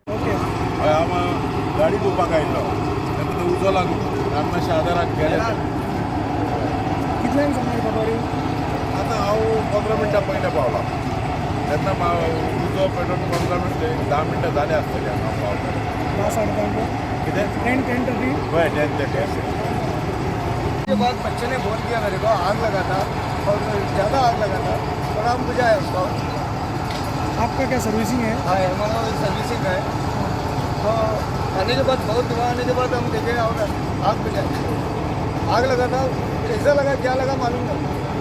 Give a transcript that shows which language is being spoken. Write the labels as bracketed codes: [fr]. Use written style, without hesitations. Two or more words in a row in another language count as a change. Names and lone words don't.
[kok] गाडी धुवपाक आयिल्लो तेन्ना तो उजो लागून आमच्या आदाराक गेले. कितल्यांक सांगली खबर? आतां हांव 15 मिनटां पयलें पावला तेन्ना उजो पेटोवन 15 मिनट 10 मिनटां जाले आसतली हांगा पावता. बस अडकांक कितें 10:30 हय 10:30. [hi] के बाद बच्चे ने बोल दिया मेरे को आग लगा था और ज़्यादा आग लगा था और हम बुझाया उसको. आपका क्या सर्विसिंग है? हाँ, हमारा सर्विसिंग है. तो आने के बाद बहुत धुआं आने के बाद हम देखे आग बुझाई, आग लगा था, कैसा लगा क्या लगा मालूम नहीं।